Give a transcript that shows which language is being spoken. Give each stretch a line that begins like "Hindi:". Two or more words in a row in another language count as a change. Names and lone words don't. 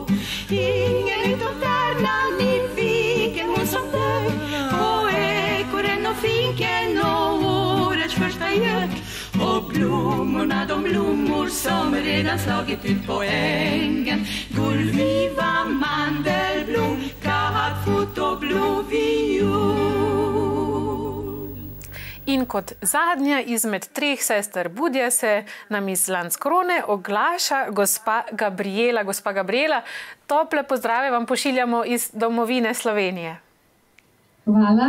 Swedish: Ingen utom Värmland i viken, hon som dör. Och ekorren och finken och årets första gök. Och blommorna, de blommor som redan slagit ut på ängen. Gullviva, mandelblom, kattfot och blå viol.
Slovenian: In kot zadnja izmed 3 sester Budje se nam iz Landskrone oglaša gospa Gabriela. Gospa Gabriela, tople pozdrave vam pošiljamo iz domovine Slovenije. Hvala.